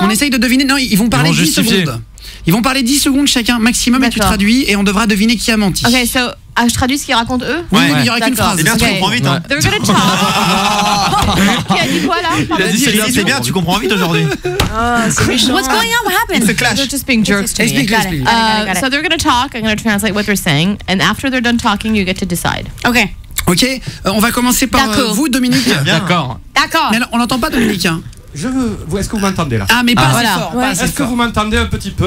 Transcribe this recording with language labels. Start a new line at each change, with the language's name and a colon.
French: On essaye de deviner. Non, ils vont parler 10 secondes. Ils vont parler 10 secondes chacun maximum et tu traduis et on devra deviner qui a menti. Ok, so je traduis ce qu'ils racontent eux. Oui, mais il n'y aura qu'une phrase. C'est bien, tu comprends vite. Hein.
English: They're gonna talk.
French: Qui a dit quoi là? Il a dit c'est bien, tu comprends vite aujourd'hui. C'est méchant.
English: What's going on? What happened? It's a clash. They're just being jerks to me.
French: Explique.
English: So they're gonna talk. I'm gonna translate what they're saying, and after they're done talking, you get to decide. Okay.
French: Ok, on va commencer par vous, Dominique. D'accord. Mais on n'entend pas Dominique. Hein. Est-ce que vous m'entendez là? Ah, mais pas assez fort. Est-ce que vous m'entendez un petit peu?